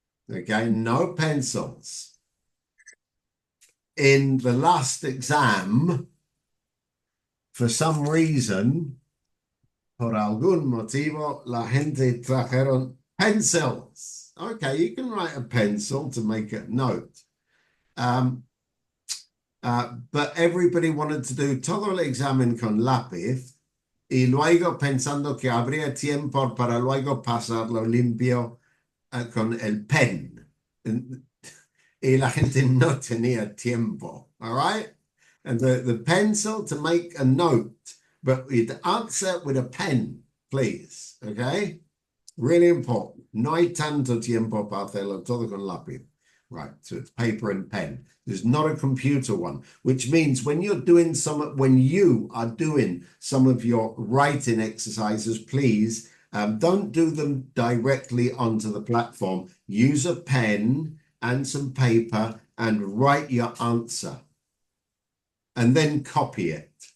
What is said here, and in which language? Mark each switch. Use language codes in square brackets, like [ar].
[en] Okay, no pencils. In the last exam, for some reason, [es] por algún motivo, la gente trajeron [en] pencils. Okay, you can write a pencil to make a note. But everybody wanted to do [es] todo el examen con lápiz y luego pensando que habría tiempo para luego pasarlo limpio con el pen. Y la gente no tenía tiempo, [en] all right? And the pencil to make a note, but you'd answer with a pen, please, okay? Really important. [es] No hay tanto tiempo para hacerlo todo con lápiz. [en] Right, so it's paper and pen. There's not a computer one, which means when you are doing some of your writing exercises, please don't do them directly onto the platform. Use a pen and some paper and write your answer and then copy it.